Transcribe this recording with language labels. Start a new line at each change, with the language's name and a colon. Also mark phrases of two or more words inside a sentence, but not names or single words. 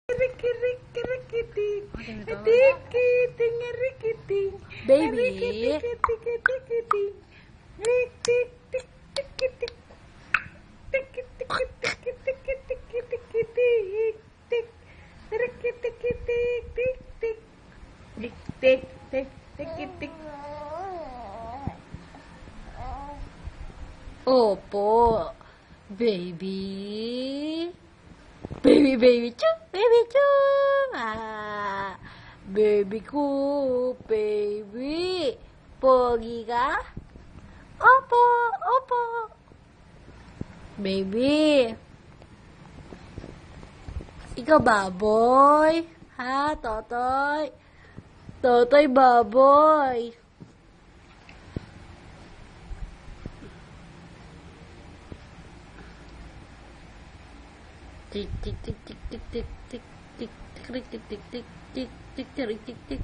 Filipino: Riki, riki, riki, ting. Tiki, ting, riki, ting. Baby. Riki, tiki, tiki, tiki, ting. Riki, tik, tiki, tik. Tiki, tiki, tiki, tiki, tiki, tiki, tik, tik. Riki, tiki, tik, tik, tik. Tik, tik, tik, tiki, tik. Opo.
English: Baby. Baby, baby, chuk, baby, chuk.
Filipino: Ah, baby ko, baby. Pogi ka? Opo, opo. Baby. Ikaw baboy? Ha, Totoy? Totoy baboy. Tik tik tik tik tik tik tik tik tik tik tik tik tik tik tik tik tik.